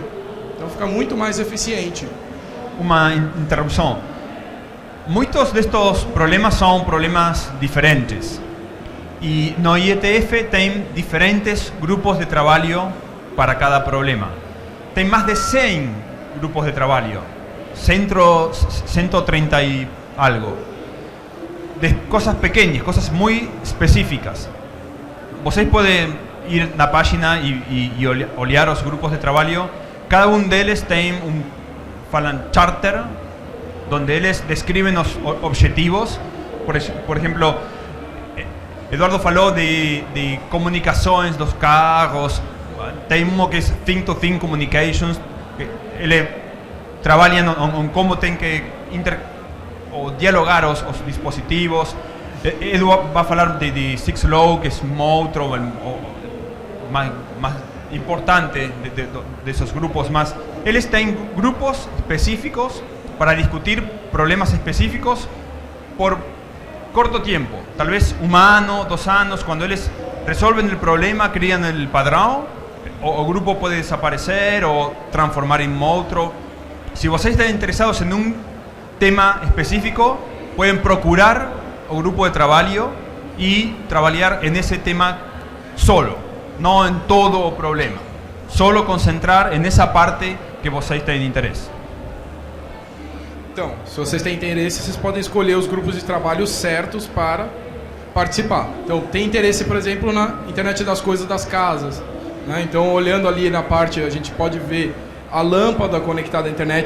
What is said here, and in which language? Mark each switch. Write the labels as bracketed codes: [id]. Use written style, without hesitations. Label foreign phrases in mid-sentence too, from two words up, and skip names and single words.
[pt] Então fica muito mais eficiente. Uma interrupção. Muitos destes problemas são problemas diferentes. E no IETF tem diferentes grupos de trabalho para cada problema. [es] Tem más de 100 grupos de trabajo, 130 y algo, de cosas pequeñas, cosas muy específicas. Vocês pueden ir [pt] na página [es] y olhar los grupos de trabajo. Cada uno de ellos tiene falan charter, donde ellos describen los objetivos. Por ejemplo, Eduardo falou de comunicaciones, dos carros. Tem uno que es Thing-to-Thing Communications, [pt] ele trabalha [es] en cómo [pt] tem que o dialogar os dispositivos. Edu vai falar de 6LoW, que é um outro mais importante de [es] esos grupos más. Él está en grupos específicos para discutir problemas específicos por corto tiempo, tal vez [pt] 1 ano, 2 anos. [es] Cuando eles resolven el problema, crean el padrão, [pt] o grupo [es] puede desaparecer o transformar en otro. Si vocês están interesados en un tema específico, pueden [pt] procurar o grupo de trabalho [es] y trabajar en ese tema solo, no en todo [pt] o problema. [es] Solo concentrar en esa parte [pt] que vocês têm interesse. Então, se vocês têm interesse, vocês podem escolher os grupos de trabalho certos para participar. Então, tem interesse, por exemplo, na internet das coisas das casas, né? Então, olhando ali na parte, a gente pode ver a lâmpada conectada à internet.